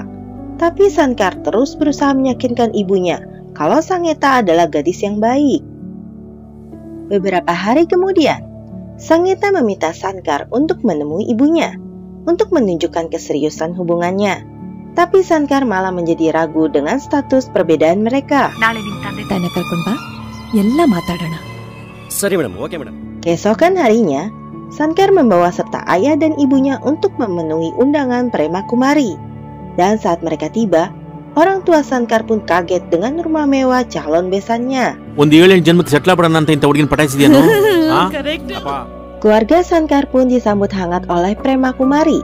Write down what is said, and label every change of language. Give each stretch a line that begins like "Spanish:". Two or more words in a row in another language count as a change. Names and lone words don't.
Indonesian: Tapi Sankar terus berusaha meyakinkan ibunya kalau Sangheta adalah gadis yang baik. Beberapa hari kemudian, Sangheta meminta Sankar untuk menemui ibunya, untuk menunjukkan keseriusan hubungannya. Tapi Sankar malah menjadi ragu dengan status perbedaan mereka.
Kannada: ಸರಿ ಮೇಡಮ್,
English: okay madam.
Indonesian: Keesokan harinya, Sankar membawa serta ayah dan ibunya untuk memenuhi undangan Prema Kumari. Dan saat mereka tiba, orang tua Sankar pun kaget dengan rumah mewah calon besannya. Keluarga Sankar pun disambut hangat oleh Prema Kumari.